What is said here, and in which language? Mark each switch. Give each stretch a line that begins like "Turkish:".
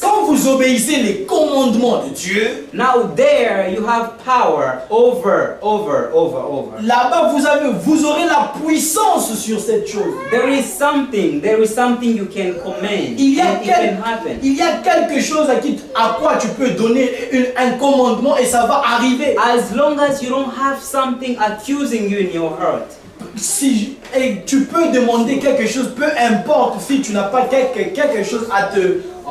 French: Quand vous obéissez les commandements de Dieu,
English: now there you have power over.
French: là-bas vous aurez la puissance sur cette chose.
English: There is something you can command.
French: Il y a,
English: and it can happen.
French: il y a quelque chose à quoi tu peux donner un commandement et ça va arriver.
English: As long as you don't have something accusing you in your heart.
French: Et tu peux demander quelque chose, peu importe si tu n'as pas quelque chose à te...